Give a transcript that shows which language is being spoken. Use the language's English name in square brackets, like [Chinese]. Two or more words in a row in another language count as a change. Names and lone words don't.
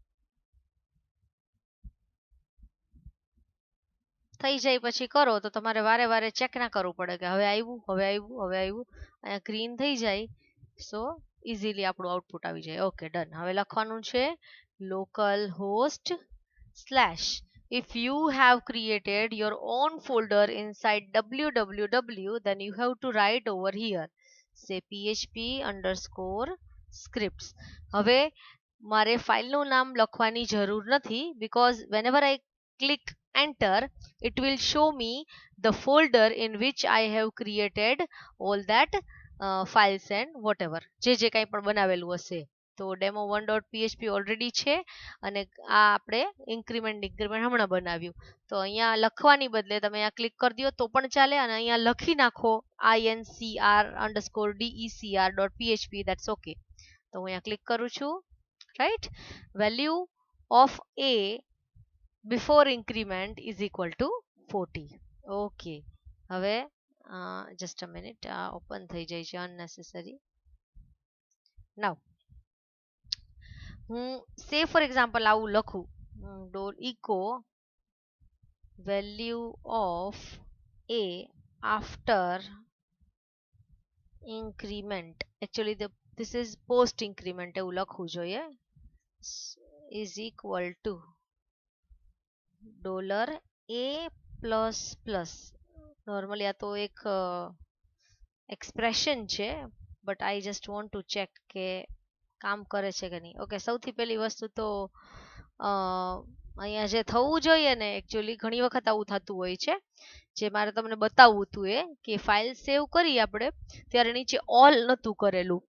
[Gujarati] થઈ જાય પછી કરો તો તમારે વારે વારે ચેક ના કરવું પડે કે હવે આવ્યું હવે આવ્યું હવે આવ્યું. અહીંયા ગ્રીન થઈ જાય [English] so easily [Gujarati] આપણું આઉટપુટ આવી જાય. [English] okay done. [Gujarati] હવે લખવાનું છે [English] local host [Gujarati] સ્લેશ. [English] If you have created your own folder inside www, then you have to write over here say php_scripts. [Gujarati] હવે મારે ફાઇલનું નામ લખવાની જરૂર નથી, [English] because whenever I click enter it will show me the folder in which I have created all that files and whatever [Gujarati] જે કંઈ પણ બનાવેલું હશે. તો demo1.php ઓલરેડી છે અને આ આપણે ઇન્ક્રીમેન્ટ હમણાં બનાવ્યું. તો અહીંયા લખવાની બદલે તમે અહીંયા ક્લિક કરી દો તો પણ ચાલે, અને અહીંયા લખી નાખો incr_decr.php, [English] that's okay. [Gujarati] તો હું અહીંયા ક્લિક કરું છું. [English] રાઈટ. value of a before increment is equal to 40. [Gujarati] ઓકે. હવે [English] just a minute, [Gujarati] આ ઓપન થઈ જાય છે અનનેસેસરી. નાઉ હું [English] say for example [Gujarati] આવું લખું [English] echo value of a after increment. Actually this is post increment [Gujarati] એવું લખવું જોઈએ. [English] is equal to $a++. [Gujarati] નોર્મલી આ તો એક એક્સપ્રેશન છે, [English] but I just want to check [Gujarati] કે કામ કરે છે કે નહીં. ઓકે. સૌથી પહેલી વસ્તુ તો અહીંયા જે થવું જોઈએ ને, એકચ્યુઅલી ઘણી વખત આવું થતું હોય છે, જે મારે તમને બતાવવું હતું એ કે ફાઇલ સેવ કરી આપણે ત્યારે નીચે ઓલ નહોતું કરેલું.